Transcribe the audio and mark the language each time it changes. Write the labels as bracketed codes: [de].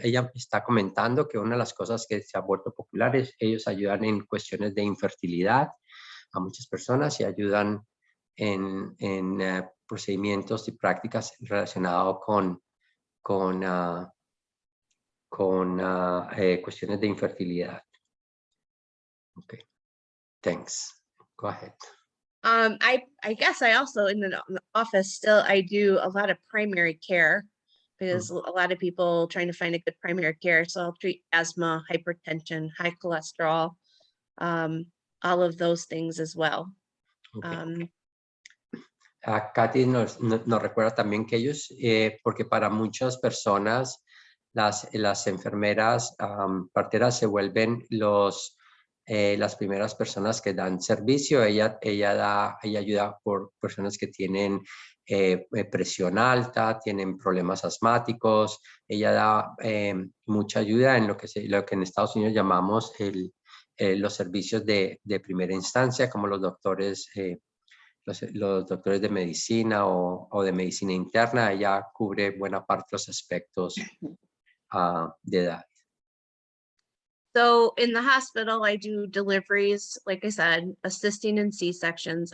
[es] Ella está comentando que una de las cosas que se ha vuelto populares, ellos ayudan en cuestiones de infertilidad a muchas personas y ayudan en procedimientos y prácticas relacionados con cuestiones de infertilidad. [en] Okay, thanks. Go ahead. I guess I also in the office still I do a lot of primary care because a lot of people trying to find a good primary care. So I'll treat asthma, hypertension, high cholesterol, all of those things as well. Okay. [es] Cathy nos recuerda también que ellos, porque para muchas personas las enfermeras parteras se vuelven las primeras personas que dan servicio. Ella ayuda por personas que tienen presión alta, tienen problemas asmáticos. Ella da mucha ayuda en lo que en Estados Unidos llamamos los servicios de primera instancia, como los doctores los doctores de medicina o de medicina interna. Ella cubre buena parte de los aspectos de edad. [en] So in the hospital, I do deliveries, like I said, assisting in C-sections.